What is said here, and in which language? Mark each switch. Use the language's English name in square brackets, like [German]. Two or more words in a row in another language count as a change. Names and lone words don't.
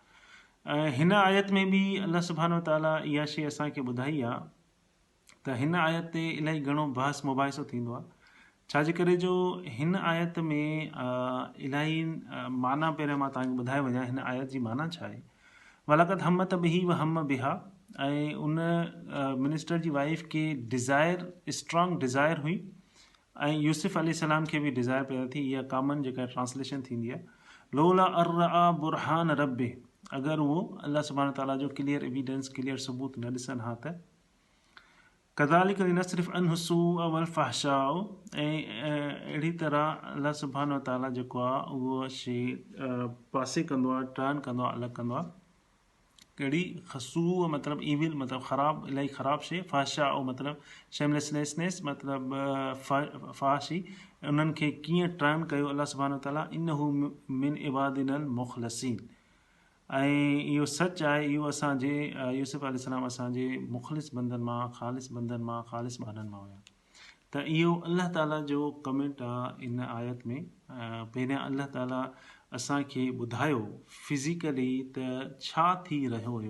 [Sindhi] ऐं हिन आयत में बि [Arabic] الله سبحانه تعالى [Sindhi] इहा शइ असांखे ॿुधाई आहे त हिन आयत ते इलाही घणो बहस मुबाहिसो थींदो आहे। छाजे करे जो हिन आयत में इलाही माना, पहिरियां मां तव्हांखे ॿुधाए वञा हिन आयत जी माना छा आहे। [Arabic] ولقد همت به و هم بها, [Sindhi] ऐं उन मिनिस्टर जी वाइफ खे [English] strong desire [Sindhi] हुई, ऐं यूसुफ अलैहिस्सलाम खे बि डिज़ायर पैदा थी। इहा कॉमन जेका ट्रांसलेशन थींदी आहे, [Arabic] لولا أن رأى برهان ربه, [Sindhi] अगरि उहो [Arabic] الله سبحانه تعالى [Sindhi] जो [English] clear evidence, [Sindhi] क्लियर सबूत न ॾिसनि हा त। [Arabic] كذلك لنصرف عنه السوء والفحشاء, [Sindhi] ऐं अहिड़ी तरह [Arabic] الله سبحانه تعالى [Sindhi] जेको आहे उहो शइ पासे कंदो आहे, टर्न कंदो आहे, अलॻि कंदो आहे। कहिड़ी खसूअ मतिलबु ईविल, मतिलबु ख़राबु, इलाही ख़राबु शइ। फ़हशाअ मतिलबु शेमलेसनेस, मतिलबु फ़ाशी, उन्हनि खे कीअं टर्न कयो [Arabic] الله سبحانه تعالى. إنه من عبادنا المخلصين, [Sindhi] ऐं इहो सच आहे, इहो असांजे यूसुफ अलैहिस्सलाम असांजे मुख़लिस बंदनि मां, ख़ालिस बंदनि मां, ख़ालिस ॿारनि मां हुया। त इहो [Arabic] الله تعالى [Sindhi] जो कमेंट आहे इन आयत में। पहिरियां [Arabic] الله تعالى [Sindhi] असांखे ॿुधायो फिज़िकली त छा थी रहियो हुयो।